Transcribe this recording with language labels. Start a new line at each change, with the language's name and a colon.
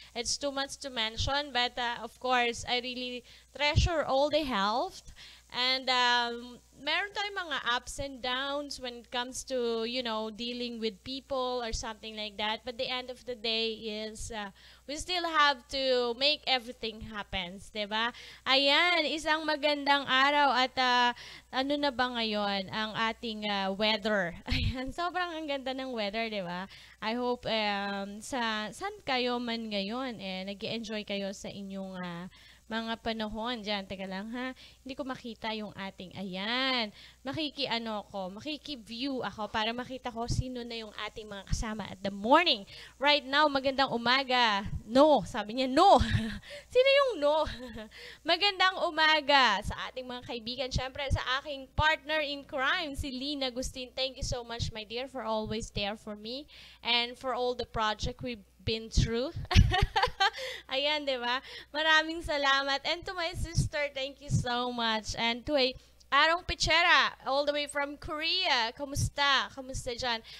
English: It's too much to mention, but of course, I really treasure all the help And
Filipino: meron tayong mga
English: ups and downs when it comes to, dealing with people or something like that. But the end of the day is we still have to make everything happen,
Filipino: 'di ba? Ayan, isang magandang araw at ano na ba ngayon ang ating weather? Ayan, sobrang ang ganda ng weather, 'di ba?
English: I hope
Filipino: saan kayo man ngayon nag-enjoy kayo sa inyong mga panahon dyan. Teka lang ha. Hindi ko makita yung ating, ayan. Makiki-view ako para makita ko sino na yung ating mga kasama
English: at the morning. Right now,
Filipino: magandang umaga. No, sabi niya, no. Sino yung no? Magandang umaga sa ating mga kaibigan. Siyempre, sa aking partner in crime, si Lynn Agustin.
English: Thank you so much, my dear, for always there for me and for all the project we've been through.
Filipino: Ayan, di ba? Maraming salamat.
English: And to my sister, thank you so much. And to Arong Pichera, all the way from Korea.
Filipino: Kamusta? Kamusta dyan?